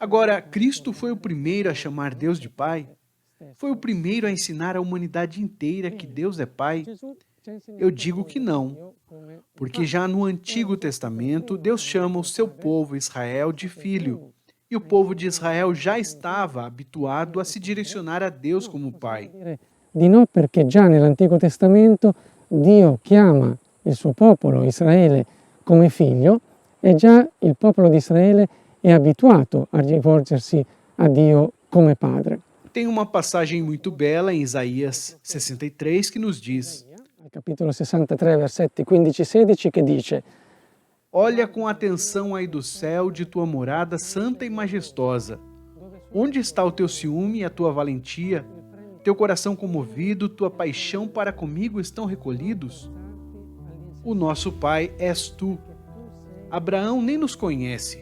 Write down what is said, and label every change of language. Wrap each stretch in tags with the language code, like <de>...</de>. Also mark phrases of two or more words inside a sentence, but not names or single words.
<pt>Agora, Cristo foi o primeiro a chamar Deus de Pai? Foi o primeiro a ensinar à humanidade inteira que Deus é Pai? Eu digo que não, porque já no Antigo Testamento, Deus chama o seu povo Israel de filho, e o povo de Israel já estava habituado a se direcionar a Deus como Pai.</pt> <it>Di no, perché già nell'Antico Testamento Dio chiama il suo popolo, Israele, come figlio, e già il popolo di Israele è abituato a rivolgersi a Dio come padre.</it> <pt>Tem uma passagem muito bela em Isaías 63 que nos diz:</pt> <it>Capitolo 63, versetti 15 e 16, che dice:</it> <pt>Olha com atenção aí do céu de tua morada santa e majestosa. Onde está o teu ciúme e a tua valentia? Teu coração comovido, tua paixão para comigo estão recolhidos? O nosso pai és tu. Abraão nem nos conhece.</pt>